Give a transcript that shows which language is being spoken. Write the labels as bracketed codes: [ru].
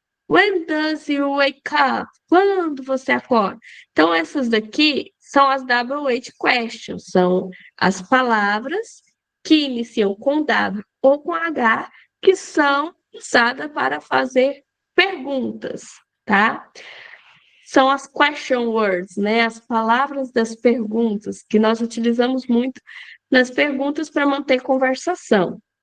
[en] When does you wake up? [pt] Quando você acorda? Então, essas daqui são as double-weight questions. São as palavras que iniciam com W ou com H, que são usadas para fazer perguntas, tá? São as question words, né? As palavras das perguntas, que nós utilizamos muito nas perguntas para manter conversação.